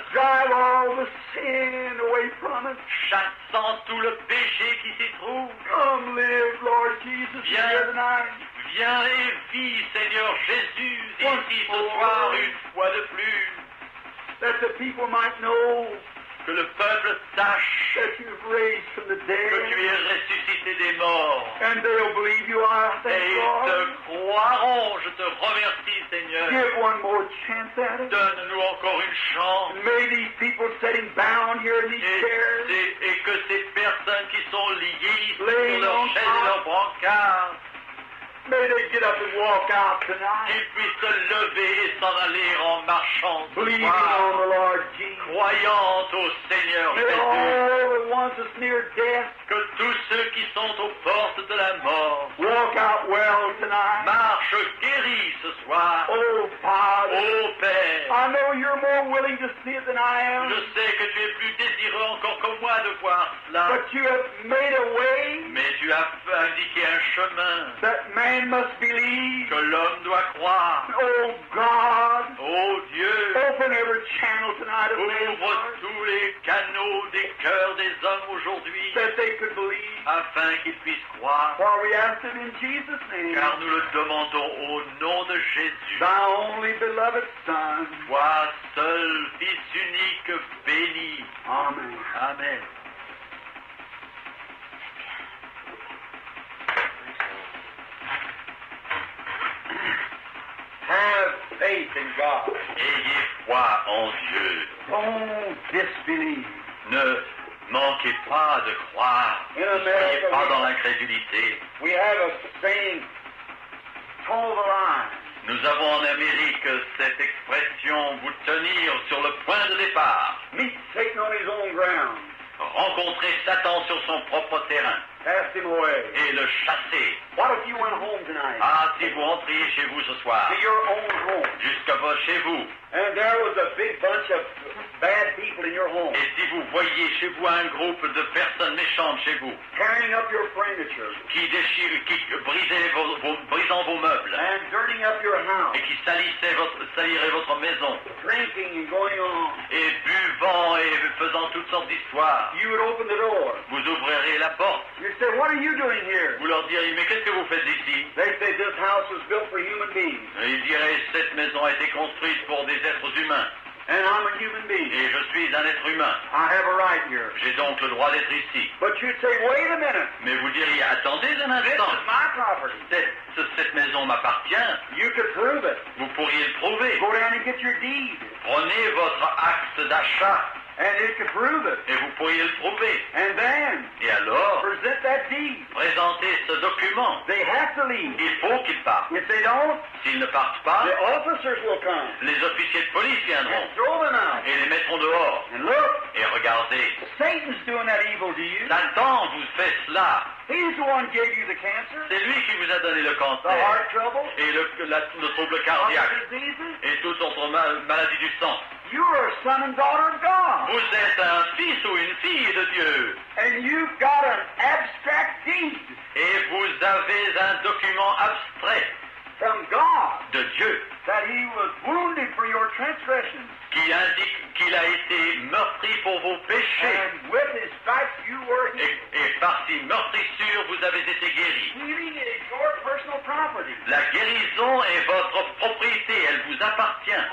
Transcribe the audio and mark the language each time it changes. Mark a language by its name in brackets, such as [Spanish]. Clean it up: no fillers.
[English] Drive all the sin away from us. [French] chassant tout le péché qui s'y trouve? [English] Come live, Lord Jesus, [French] Viens. [English] here tonight. [French] Viens et vis, Seigneur Jésus, ici ce soir une fois de plus, [English] That the people might know [French] que le peuple sache [English] that you've raised from the [French] que tu es [English] dead. [French] ressuscité des morts. [English] And they'll believe you are. [French] Et [English] Thank [French] ils [English] God. [French] te croiront, je te remercie, Seigneur. [English] Give one more chance at it. [French] Donne-nous encore une chance. [English] May these people sitting bound here in these chairs [French] Et que ces personnes qui sont liées sur [English] Laying [French] leurs [English] on [French] chaises [English] top. [French] et leurs brancards, [English] may they get up and walk out tonight, [French] qu'ils puissent se lever et s'en aller en marchant ce [English] believing on [French] soir, [English] the Lord Jesus. [French] croyant au Seigneur [English] May [French] Jésus. [English] all the ones that's near death [French] Que tous ceux qui sont aux portes de la mort [English] walk out well tonight. [French] marchent guéris ce soir. [English] Oh, Father, [French] Ô Père, [English] I know you're more willing to see it than I am, [French] je sais que tu es plus désireux encore que moi de voir cela, [English] but you have made a way [French] mais tu as indiqué un chemin [English] that man must believe. [French] que l'homme doit croire. [English] Oh, God, [French] Ô Dieu, [English] open every channel tonight of man's [French] ouvre [English] heart [French] tous les canaux des cœurs des hommes aujourd'hui, [English] that they could believe. [French] afin qu'ils puissent croire. [English] For we ask it in Jesus' name, [French] Car nous le demandons au nom de Jésus. [English] thy only beloved Son. [French] Toi seul, Fils unique, béni. [English] Amen. [French] Amen. [English] Have faith in God. [French] Ayez foi en Dieu. [English] Don't disbelieve. [French] Ne manquez pas de croire. Ne soyez pas dans l'incrédulité. [English] We have a saying, toe the line. [French] Nous avons en Amérique cette expression, vous tenir sur le point de départ. [English] Meet Satan on his own ground. [French] Rencontrer Satan sur son propre terrain [English] Cast him away. [French] et le chasser. [English] What if you went home tonight? [French] Ah, si vous rentriez chez vous ce soir, [English] To your own home. [French] jusqu'à chez vous, [English] And there was a big bunch of bad people in your home. [French] et si vous voyiez chez vous un groupe de personnes méchantes chez vous, [English] Tearing up your furniture. [French] brisant vos meubles, [English] And dirtying up your house. [French] et qui saliraient votre maison, [English] Drinking and going on. [French] et buvant et faisant toutes sortes d'histoires, [English] You would open the door. [French] vous ouvrirez la porte. [English] You say, what are you doing here? [French] Vous leur diriez, mais qu'est-ce que vous faites ici? [English] They say this house was built for human beings. [French] Et ils diraient, cette maison a été construite pour des êtres humains, [English] And I'm a human being. [French] et je suis un être humain. [English] I have a right here. [French] J'ai donc le droit d'être ici. [English] But you'd say, wait a minute. [French] Mais vous diriez, attendez un [English] This [French] instant, [English] is my property. [French] cette maison m'appartient. [English] You could prove it. [French] Vous pourriez le prouver. [English] Go down and get your deed. [French] Prenez votre acte d'achat, [English] And it could prove it. [French] et vous pourriez le prouver. [English] And then [French] Et alors, [English] present that deed. [French] présentez ce document. [English] They have to leave. [French] Il faut qu'ils partent. [English] If they don't, [French] S'ils ne partent pas, [English] the officers will come [French] les officiers de police viendront [English] and throw them out. [French] et les mettront dehors. [English] And look, [French] Et regardez, [English] Satan's doing that evil to you. [French] Satan vous fait cela. [English] He's the one who gave you the cancer, [French] C'est lui qui vous a donné le [English] the [French] cancer [English] heart trouble, [French] et le trouble cardiaque [English] heart diseases. [French] et toute autre maladie du sang. [English] You are a son and daughter of God. [French] Vous êtes un fils ou une fille de Dieu [English] And you've got an abstract deed [French] et vous avez un document abstrait [English] from God [French] de Dieu [English] that He was wounded for your transgressions. [French] qui indique qu'il a été meurtri pour vos péchés [English] And with His stripes you were healed. [French] et par ces meurtrissures vous avez été guéris. [English] Healing is your personal property. [French] La guérison est votre propriété, elle vous appartient.